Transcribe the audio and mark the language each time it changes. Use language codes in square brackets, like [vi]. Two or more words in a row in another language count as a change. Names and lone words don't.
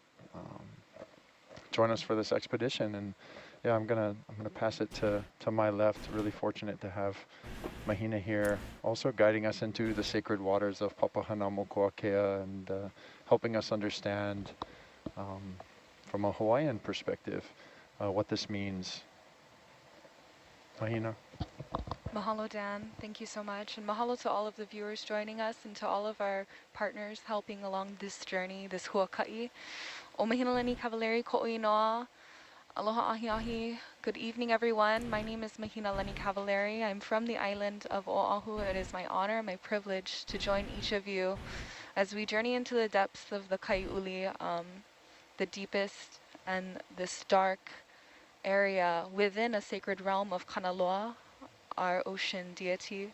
[en] Join us for this expedition. And yeah, I'm gonna pass it to my left. Really fortunate to have Mahina here, also guiding us into the sacred waters of Papahanaumokuakea and helping us understand from a Hawaiian perspective what this means. Mahina. Mahalo, Dan. Thank you so much. And mahalo to all of the viewers joining us and to all of our partners helping along this journey, this huaka'i. [haw] O mahina lani Cavalieri ko'oi noa. Aloha ahi ahi. [en] Good evening, everyone. My name is Mahina Leni Cavalieri. I'm from the island of Oahu. It is my honor, my privilege to join each of you as we journey into the depths of the Kai'uli, the deepest and this dark area within a sacred realm of Kanaloa, our ocean deity.